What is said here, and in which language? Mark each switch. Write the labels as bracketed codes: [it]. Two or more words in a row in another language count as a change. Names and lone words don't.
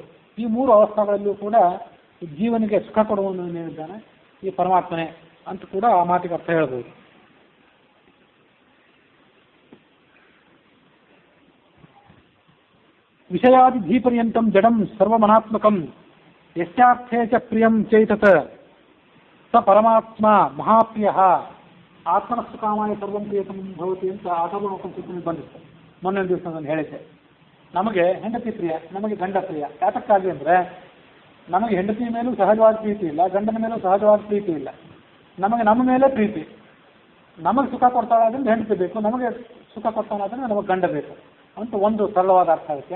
[kn] ಈ 3 ಅವಸ್ಥೆಗಳಲ್ಲಿಯೂ ಕೂಡ ಜೀವನಿಗೆ ಸುಖ ಕೊಡುವವನು ಏನಿದ್ದಾನೆ ಈ ಪರಮಾತ್ಮನೇ ಅಂತ ಕೂಡ ಆ ಮಾತಿಗೆ ಅರ್ಥ ಹೇಳ್ಬೋದು. [sa] ವಿಷಯಾದಿ ಧೀಪರ್ಯಂತಂ ಜಡಂ ಸರ್ವಮನಾತ್ಮಕಂ ಯಸ್ಯಾರ್ಥೇ ಚ ಪ್ರಿಯಂ ಚೈತತ್ ಸ ಪರಮಾತ್ಮ ಮಹಾಪ್ರಿಯ ಆತ್ಮನಸ್ಸು ಕಾಮಾಯ ಸರ್ವಂ ಪ್ರಿಯತಂ ಭವತಿ [kn] ಅಂತ ಆಟೋಪನಿಷತ್ತಿನಲ್ಲಿ ಬಂದಿತ್ತು. ಮೊನ್ನೆ ದಿವಸ ನಾನು ಹೇಳಿದ್ದೆ, ನಮಗೆ ಹೆಂಡತಿ ಪ್ರಿಯ, ನಮಗೆ ಗಂಡ ಪ್ರಿಯ. ಯಾತಕ್ಕಾಗಿ ಅಂದರೆ ನಮಗೆ ಹೆಂಡತಿ ಮೇಲೂ ಸಹಜವಾದ ಪ್ರೀತಿ ಇಲ್ಲ, ಗಂಡನ ಮೇಲೂ ಸಹಜವಾದ ಪ್ರೀತಿ ಇಲ್ಲ. ನಮಗೆ ನಮ್ಮ ಮೇಲೆ ಪ್ರೀತಿ. ನಮಗೆ ಸುಖ ಕೊಡ್ತಾಳಾದ್ರೆ ಹೆಂಡತಿ ಬೇಕು, ನಮಗೆ ಸುಖ ಕೊಡ್ತಾಳಾದ್ರೆ ನಮಗೆ ಗಂಡ ಬೇಕು ಅಂತ ಒಂದು ಸರಳವಾದ ಅರ್ಥ ಅದಕ್ಕೆ.